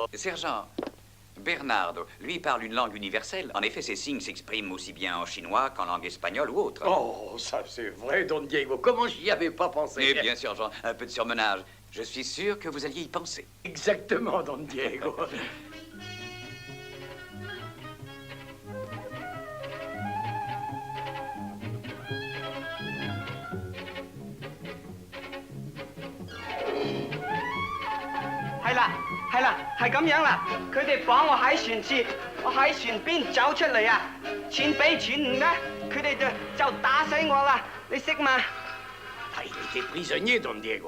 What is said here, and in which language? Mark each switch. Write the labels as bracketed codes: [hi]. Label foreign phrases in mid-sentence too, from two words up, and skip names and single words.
[fr] Sergent, Bernardo, lui, parle une langue universelle. En effet, ses signes s'expriment aussi bien en chinois qu'en langue espagnole ou autre. Oh, ça c'est vrai, Don Diego. Comment j'y avais pas pensé? Eh bien, sergent, un peu de surmenage. Je suis sûr que vous alliez y penser. Exactement, Don Diego. [yue] 係啦，係啦，係咁樣啦。佢哋綁我喺船次，我喺船邊走出嚟啊！錢俾錢唔咧，佢哋就打死我啦！你識嘛？ [fr] Ah, il était prisonnier, Don Diego.